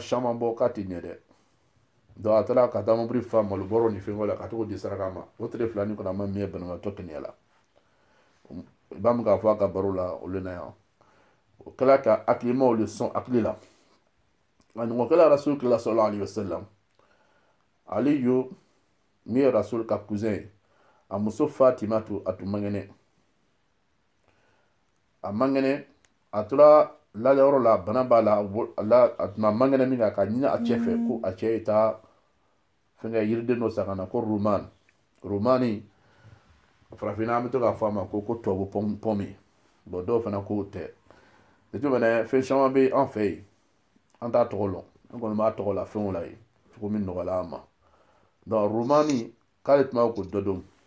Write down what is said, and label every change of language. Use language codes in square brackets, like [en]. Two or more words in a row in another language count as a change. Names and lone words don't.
[bm] caman bɔ k'a tɛ ɲɛ dɛ donc a taara ka taa mobili fa malobɔrɔ ni fɛngɛw la ka t'o di saraka ma o tile 2 nin kɔnɔ a ma mɛn banabaatɔ kɛnɛya la i b'a min k'a fɔ a ka baro la olu na yan o kɛla ka hakilimaw le sɔn hakili la a ɲɔgɔn kɛla rasul kila [ar] صلى الله عليه وسلم [bm] aliyu min ye rasul ka cousin ye a muso fatimatu a tun man kɛnɛ a man kɛnɛ a tora layɔrɔ la bana b'a la a tun man kɛnɛ min kan ka ɲini a cɛ fɛ ko a cɛ ye taa fɛnkɛ yiriden dɔ san ka na ko rumani farafinna an bɛ to k'a fɔ a ma ko tubabu pɔmi bon dɔw fana k'o tɛ etu fɛnɛ fɛn caman bɛ an fɛ yen an t'a tɔgɔ lɔn an kɔni b'a tɔgɔ la fɛnw la yen cogo min nɔgɔyala an ma donc rumani k'ale tun b'a ko dɔ dɔn